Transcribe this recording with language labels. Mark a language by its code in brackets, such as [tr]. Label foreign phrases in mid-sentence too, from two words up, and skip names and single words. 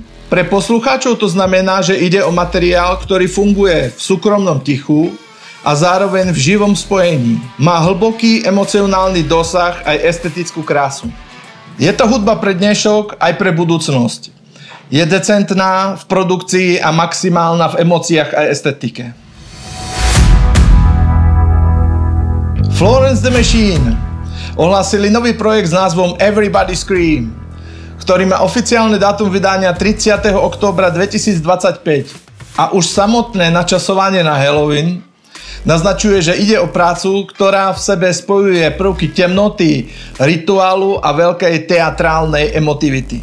[sk] Pre poslucháčov to znamená, že ide o materiál, ktorý funguje v súkromnom tichu a zároveň v živom spojení. Má hlboký emocionálny dosah aj estetickú krásu. Je to hudba pre dnešok aj pre budúcnosť. Je decentná v produkcii a maximálna v emóciách a estetike. Florence the Machine ohlásili nový projekt s názvom Everybody Scream, ktorý má oficiálne dátum vydania 30. októbra 2025 a už samotné načasovanie na Halloween naznačuje, že ide o prácu, ktorá v sebe spojuje prvky temnoty, rituálu a veľkej teatrálnej emotivity.